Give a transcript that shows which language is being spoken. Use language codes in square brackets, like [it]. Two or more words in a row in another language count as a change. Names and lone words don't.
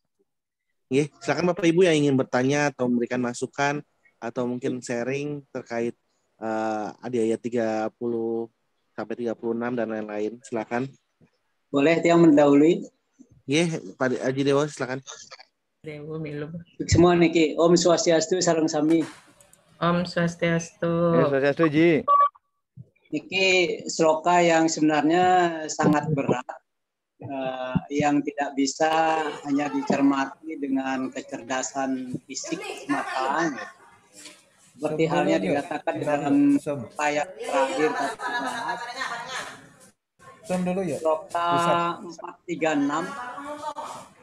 [id] Oke, silakan Bapak Ibu yang ingin bertanya atau memberikan masukan atau mungkin sharing terkait AIA 30 sampai 36 dan lain-lain. Silakan. Boleh yang mendahului? Pak Haji Dewa silakan. [ban] Dewa milu. [id] Semua niki. [ban] Om Swastiastu sareng sami. Om Swastiastu. Swastiastu Ji. [id] Niki sloka yang sebenarnya sangat berat, yang tidak bisa hanya dicermati dengan kecerdasan fisik semata. Seperti halnya dikatakan dalam ayat terakhir tadi. Sloka 436.